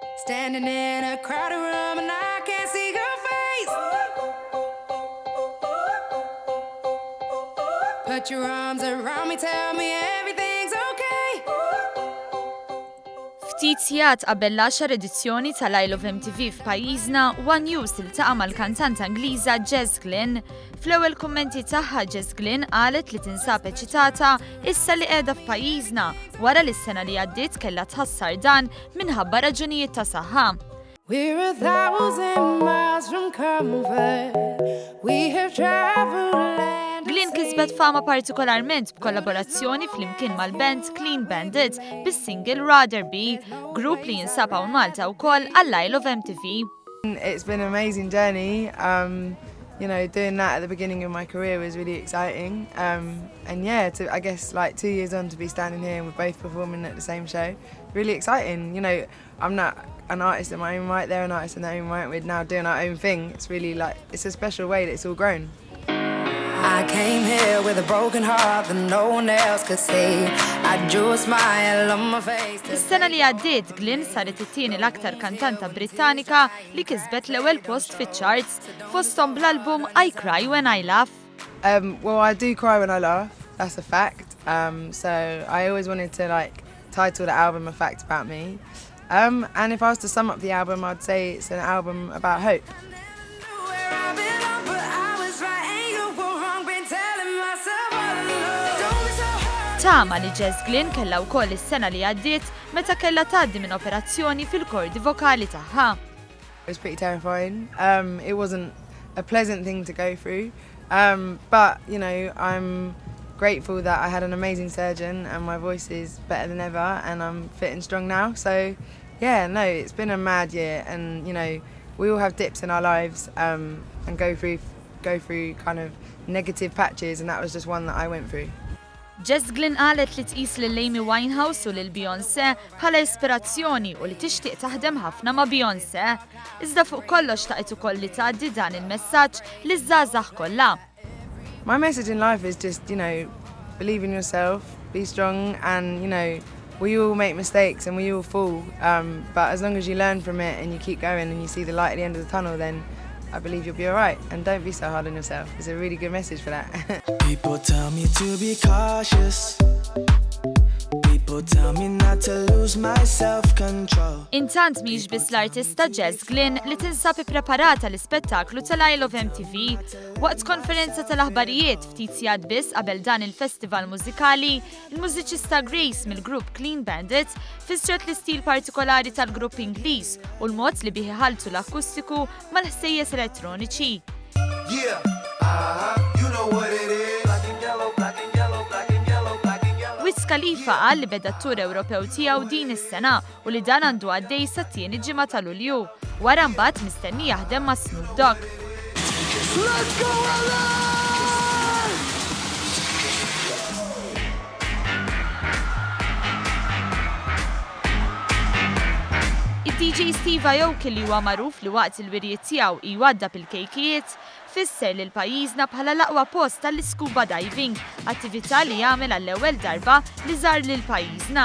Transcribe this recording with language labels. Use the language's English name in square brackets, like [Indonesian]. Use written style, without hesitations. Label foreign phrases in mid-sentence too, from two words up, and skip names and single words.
[English] Standing in a crowded room and I can't see your face. Put your arms around me, tell me everything's okay. [Maltese] Ftit sigħat qabel l-10 edizzjoni tal-Isle of MTV f'pajjiżna, One News iltaqa' mal-kantanta Ingliża Jess Glynn. Fl-ewwel kummenti tagħha Jess Glynn qalet li tinsab eċitata issa li qiegħda f'pajjiżna wara li s-sena li għaddiet kellha tħassar dan minħabba raġunijiet ta' saħħa. [English] We're 1,000 miles from comfort. We have traveled land. [Maltese] Glynn kisbet fama partikolarment b'kollaborazzjoni flimkien mal-band Clean Bandit bis-single Rather Be, grupp li jinsab hawn Malta wkoll għall-Isle of MTV. [English] It's been an amazing journey. You know, doing that at the beginning of my career was really exciting. And yeah, I guess like 2 years on to be standing here and we're both performing at the same show, really exciting. You know, I'm not an artist in my own right, they're an artist in their own right. We're now doing our own thing. It's really like, it's a special way that it's all grown. I came here with a broken heart that no one else could see. I drew a smile on my face. [Maltese] Is-sena li għaddiet, Glynn saret it-tieni l-aktar kantanta Brittanika li kisbet l-ewwel post fiċ-charts fosthom bl-album I Cry When I Laugh. [English] Well, I do cry when I laugh, that's a fact. So I always wanted to like title the album A Fact About Me. And if I was to sum up the album, I'd say it's an album about hope. [Maltese] Tama li Jess Glynn kellha wkoll is-sena li għaddiet meta kellha tgħaddi minn operazzjoni fil-kordi vokali tagħha. It was pretty terrifying. It wasn't a pleasant thing to go through. But, you know, I'm grateful that I had an amazing surgeon and my voice is better than ever and I'm fit and strong now. So, yeah, no, it's been a mad year and, you know, we all have dips in our lives and go through kind of negative patches and that was just one that I went through. Jess Glynn qalet li tqis lil Amy Winehouse u lil Beyoncé bħala ispirazzjoni u li tixtieq taħdem ħafna ma' Beyoncé. Iżda fuq kollox taqgħet ukoll li tgħaddi dan il-messaġġ liż-żgħażagħ kollha. [English] My message in life is just, you know, believe in yourself, be strong and, you know, we all make mistakes and we all fall. But as long as you learn from it and you keep going and you see the light at the end of the tunnel, then I believe you'll be all right. And don't be so hard on yourself. It's a really good message for that. People tell me to be cautious. People tell me not to lose my self-control. [Maltese] Intant mhix biss l-artista Jess Glynn li tinsab ippreparata l-ispettaklu tal-Isle of MTV waqt konferenza tal-aħbarijiet ftit sigħat biss qabel dan il-festival mużikali, il-mużiċista Grace mill-grupp Clean Bandit fissret l-istil partikolari tal-grupp Ingliż u l-mod li bih iħalltu l-akustiku mal-ħsejjes elettroniċi. [English] Yeah, you know what it is. [Maltese] Khalifa qal li beda t-tur Ewropew tiegħu din is-sena u li dan għandu għaddej sa-tieni ġimgħa ta' Lulju. Wara mbagħad mistenni jaħdem ma' Snoop Dogg. [English] Let's go [Maltese] Id-DJ Steve Aoki li huwa magħruf li waqt il-wirjiet tiegħu jwaddab il-kejkijiet fisser lil pajjiżna bħala l-aqwa post tal- [English] scuba diving, [Maltese] attività li jagħmel għall-ewwel darba li żar lil pajjiżna.